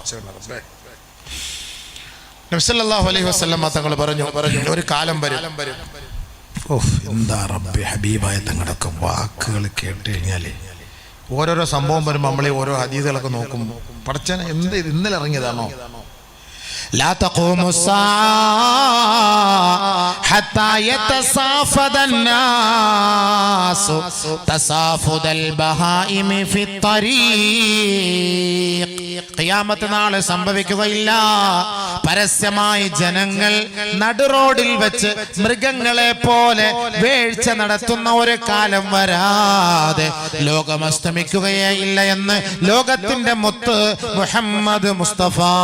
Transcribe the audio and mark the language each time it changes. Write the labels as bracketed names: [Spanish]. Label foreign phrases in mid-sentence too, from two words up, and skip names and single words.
[Malayalam] നബി [Arabic] صلى الله عليه وسلم [Malayalam] തങ്ങൾ പറഞ്ഞു ഒരു കാലം വരും. എന്താ റബ്ബേ, ഹബീബായ തങ്ങളുടെ വാക്കുകൾ കേട്ട് കഴിഞ്ഞാല് ഓരോരോ സംഭവം വരുമ്പോൾ നമ്മളെ ഓരോ ഹദീസുകളൊക്കെ നോക്കും. പടച്ചനെ എന്ത് ഇന്നലെ ഇറങ്ങിയതാണോ? [Arabic] لا تقوم الساعة حتى يتصافد الناس تصافد البهائم في الطريق. [Malayalam] ഖിയാമത്ത് നാൾ സംഭവിക്കുകയില്ല. പരസ്യമായി ജനങ്ങൾ നടുറോഡിൽ വെച്ച് മൃഗങ്ങളെ പോലെ വേഴ്ച നടത്തുന്ന ഒരു കാലം വരാതെ ലോകം അസ്തമിക്കുകയേ ഇല്ല എന്ന് ലോകത്തിന്റെ മുത്ത് മുഹമ്മദ് മുസ്തഫ.